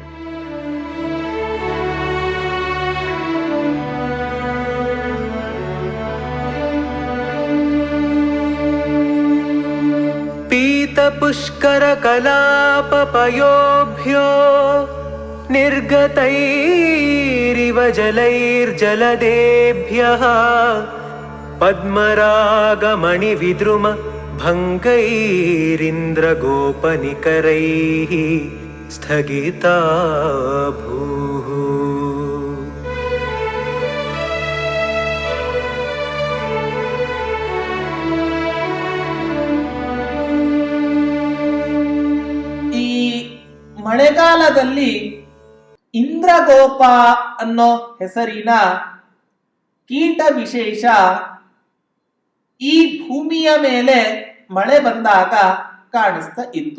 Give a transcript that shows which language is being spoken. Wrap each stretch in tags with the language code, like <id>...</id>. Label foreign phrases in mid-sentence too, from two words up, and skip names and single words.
<sa>ಪೀತ ಪುಷ್ಕರ ಕಲಾಪಪಯೋಭ್ಯೋ ನಿರ್ಗತೈರಿವ ಜಲೈರ್ಜಲದೇಭ್ಯಃ ಪದ್ಮರಾಗಮಣಿ ವಿದ್ರುಮ भङ्गैरिन्द्रगोपनिकरैः स्थगिता भूः।</sa> <kn>ಈ ಮಳೆಗಾಲದಲ್ಲಿ ಇಂದ್ರಗೋಪ ಅನ್ನೋ ಹೆಸರಿನ ಕೀಟ ವಿಶೇಷ ಈ ಭೂಮಿಯ ಮೇಲೆ ಮಳೆ ಬಂದಾಗ ಕಾಣಿಸ್ತಾ ಇತ್ತು.</kn>